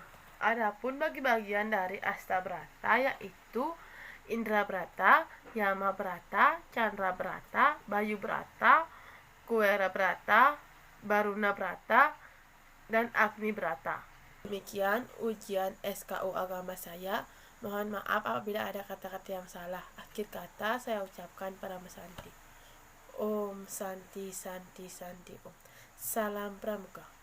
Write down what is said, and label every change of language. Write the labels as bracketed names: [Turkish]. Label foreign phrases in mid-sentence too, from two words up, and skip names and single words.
[Indonesian] Adapun bagi-bagian dari Astabrata yaitu Indrabrata, Yamabrata, Chandrabrata, Bayubrata, Kuwerabrata, Barunabrata, dan Agnibrata. Demikian ujian SKU agama saya. Mohon maaf apabila ada kata-kata yang salah. Akhir kata saya ucapkan Parama Santi. [Sanskrit] ॐ शान्ति शान्ति शान्ति ॐ. [Indonesian] Salam Pramuka.